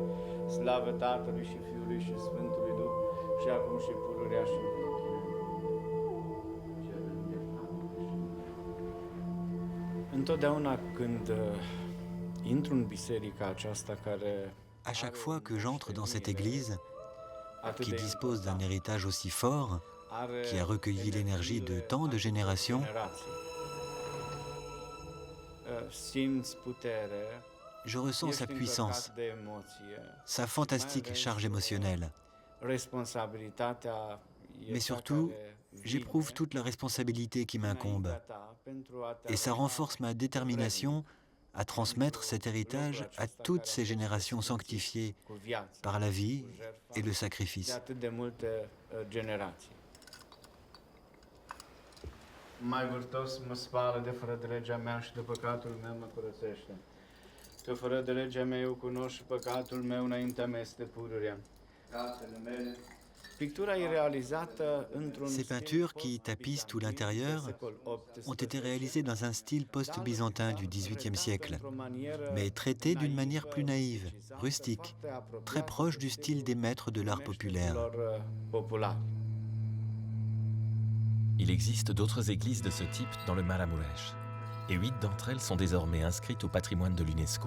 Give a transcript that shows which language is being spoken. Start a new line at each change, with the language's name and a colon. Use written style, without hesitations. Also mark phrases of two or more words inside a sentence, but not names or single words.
Romanian: Slavă Tatălui și Fiului și Sfântului Duh, și acum și pururea și în vecii. Întotdeauna când intru în biserica aceasta care...
French: À chaque fois que j'entre dans cette église, qui dispose d'un héritage aussi fort, qui a recueilli l'énergie de tant de générations, je ressens sa puissance, sa fantastique charge émotionnelle. Mais surtout, j'éprouve toute la responsabilité qui m'incombe. Et ça renforce ma détermination à transmettre cet héritage à toutes ces générations sanctifiées par la vie et le sacrifice.
Romanian: Mai vârtos mă spală de fără de legea mea și de păcatul meu mă curățește. Că fără de legea mea eu cunosc și păcatul meu înaintea mea este pururea. Pictura e realizată într-un
French: Ces peintures qui tapissent tout l'intérieur ont été réalisées dans un style post-byzantin du XVIIIe siècle, mais traitées d'une manière plus naïve, rustique, très proche du style des maîtres de l'art populaire. Il existe d'autres églises de ce type dans le Maramuresh, et 8 d'entre elles sont désormais inscrites au patrimoine de l'UNESCO.